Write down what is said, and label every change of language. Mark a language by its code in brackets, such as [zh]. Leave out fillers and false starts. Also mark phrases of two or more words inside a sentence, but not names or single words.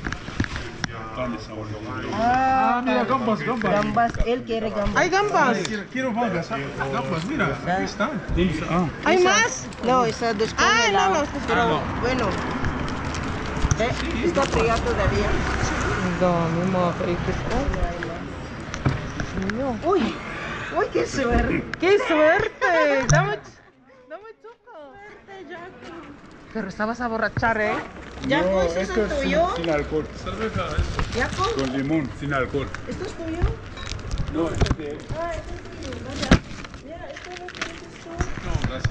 [es] Ah, mira, gambas. Gambas, él quiere gambas. ¿Hay gambas? Quiero gambas. Gambas, mira. Aquí están. Ah. ¿Hay más? No, esas dos con Ah, helado. no, Pero bueno. Está fría todavía. [tl] Dami mga kaikis ko. Uy, [es] qué suerte. ¡Qué suerte! Dame choco. Pero estabas a borrachar, ¿eh? Yaco, ¿eso es el tuyo? Sin alcohol. Cerveza Yaco, con limón, sin alcohol. ¿esto es tuyo? No, este. No, gracias.